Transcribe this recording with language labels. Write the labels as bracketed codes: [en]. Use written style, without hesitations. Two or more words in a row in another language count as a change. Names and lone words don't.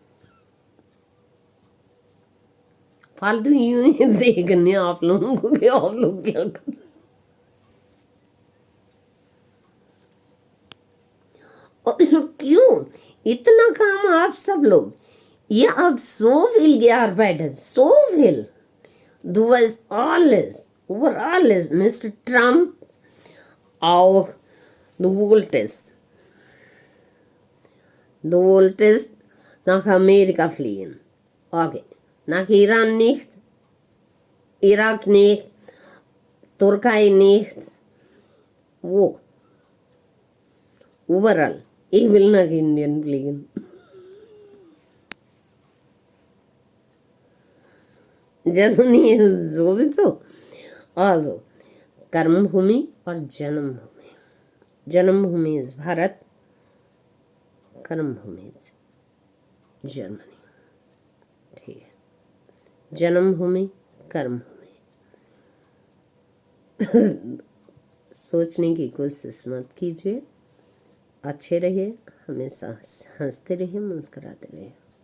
[hi] फालतू यूं ही देखने आप लोगों को कि आप लोग क्या कर। और क्यों इतना काम आप सब लोग, ये आप [de] so viel gearbeitet, so viel. Du weißt alles, über alles, Mr. Trump auch. Du wolltest nach Amerika fliegen. Okay, nach Iran nicht, Irak nicht, Türkei nicht. Wo? Überall. Ich will nach Indien fliegen. जर्मनी sowieso. Also, [hi] कर्मभूमि और जन्मभूमि। जन्मभूमि इज भारत, कर्मभूमि इज जर्मनी। ठीक है, जन्मभूमि कर्मभूमि। सोचने की कोशिश मत कीजिए, अच्छे रहिए, हमेशा हंसते रहिए, मुस्कुराते रहिए।